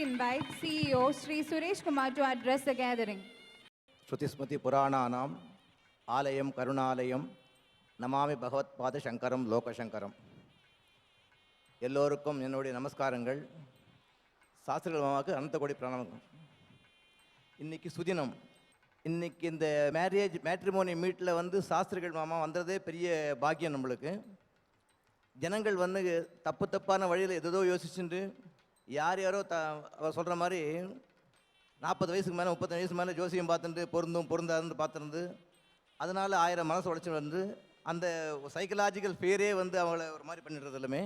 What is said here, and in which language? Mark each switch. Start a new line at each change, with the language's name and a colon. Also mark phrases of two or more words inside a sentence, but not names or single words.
English: invite CEO Sri Suresh Kumar to address the gathering.
Sanskrit: श्रुतिस्मृति पुराणानाम् आलयं करुणालयं नमामि भगवत् पाद शङ्करं लोक शङ्करम्.
Tamil: எல்லோருக்கும் என்னுடைய நமஸ்காரங்கள். சாஸ்திரிகள் மாமாவுக்கு அனந்த கோடி பிரணாமம். இன்றைக்கி சுதினம். இன்றைக்கி இந்த
English: matrimony meet
Tamil: சாஸ்திரிகள் மாமா வந்ததே பெரிய பாக்கியம் நம்மளுக்கு. ஜனங்கள் தப்பான வழியில் எதோ யோசிச்சுட்டு யாரோ அவர் சொல்கிற மாதிரி 40 வயசுக்கு மேலே 30 வயசுக்கு மேலே ஜோசியம் பார்த்துட்டு பொருந்தாதுன்னு பார்த்துருந்து அதனால் 1000 மனசு உடைச்சி அந்த
English: psychological fear
Tamil: அவங்கள ஒரு மாதிரி பண்ணிடுறது எல்லாமே.